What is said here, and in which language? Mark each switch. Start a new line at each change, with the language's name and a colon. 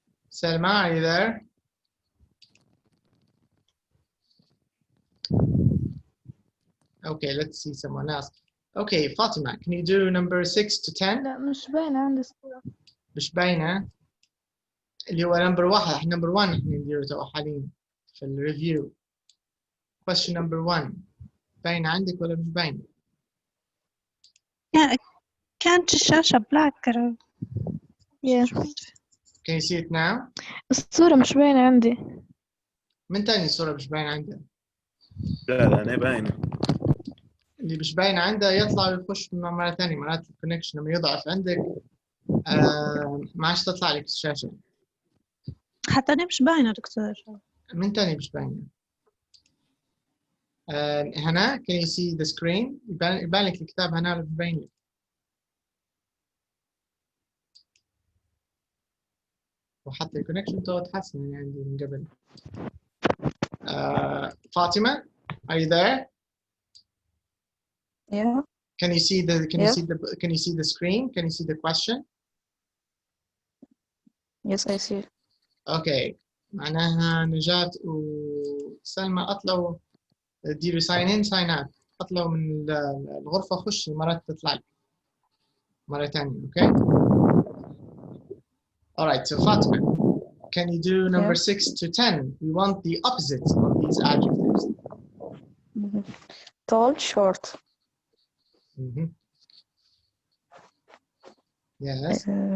English: Selma, are you there? Okay, let's see someone else. Okay, Fatima, can you do number 6 to 10?
Arabic: لا مش باينة عندي الصورة. مش باينة. اللي هو نمبر 1، احنا نمبر 1 احنا نديره تو حاليا في الريفيو.
English: Question number 1.
Arabic: باينة عندك ولا مش باينة؟ كانت الشاشة بلاك.
English: Can you see it now?
Arabic: الصورة مش باينة عندي. من تاني الصورة مش باينة عندها؟ لا أنا باينة. اللي مش باينة عندها يطلع ويخش مرة ثانية، مرات الكونكشن لما يضعف عندك ما عادش تطلع لك الشاشة. حتى أنا مش باينة دكتور. من تاني مش باينة. هنا
English: can you see the screen؟
Arabic: يبان لك الكتاب هنا ولا مش باين لك؟ وحتى الكونكشن تو تحسن يعني عندي من قبل.
English: فاطمة, are you there? Yeah. Can you see the screen? Can you see the question? Yes, I see. Okay.
Arabic: معناها نجاة وسلمى اطلعوا ديروا
English: sign in sign out.
Arabic: اطلعوا من الغرفة خش مرات تطلع لك مرة ثانية.
English: Okay. All right. So Fatima, can you do number 6 to 10? We want the opposites of these adjectives. Tall, short. Yes.